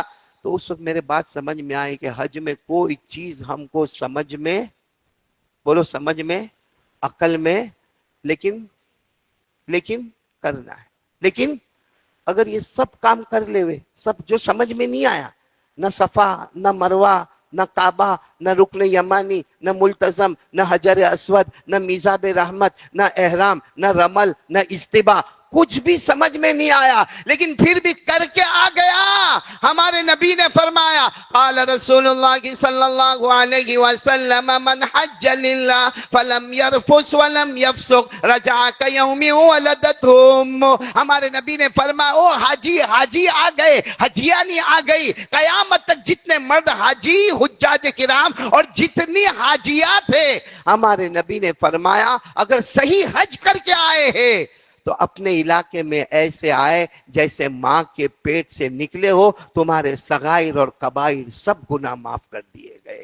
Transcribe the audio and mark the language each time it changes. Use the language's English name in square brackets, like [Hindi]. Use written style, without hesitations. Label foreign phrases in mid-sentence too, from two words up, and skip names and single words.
[Hindi] तो उस वक्त मेरे बात समझ में आई कि हज में कोई चीज हमको समझ में, बोलो समझ में, अकल में, लेकिन करना है। लेकिन अगर ये सब काम कर लेवे, सब जो समझ में नहीं आया, न सफा न मरवा न काबा न रुकन यमानी न मुल्तजम न हजर अस्वद न मीज़ाब रहमत न एहराम न रमल न इस्तिबा, कुछ भी समझ में नहीं आया, लेकिन फिर भी करके आ गया। हमारे नबी ने फरमाया [Arabic] قال رسول الله صلى الله عليه وسلم من حج لله فلم يرفث ولم يفسق رجع كيوم ولدته أمه. [Hindi] हमारे नबी ने फरमाया ओ हाजी आ गए, हजियानी आ गई। कयामत तक जितने मर्द हाजी हुज्जाज किराम और जितनी हाजिया थे, हमारे नबी ने फरमाया अगर सही हज करके आए हैं तो अपने इलाके में ऐसे आए जैसे मां के पेट से निकले हो, तुम्हारे सगाइर और कबाइर सब गुनाह माफ कर दिए गए।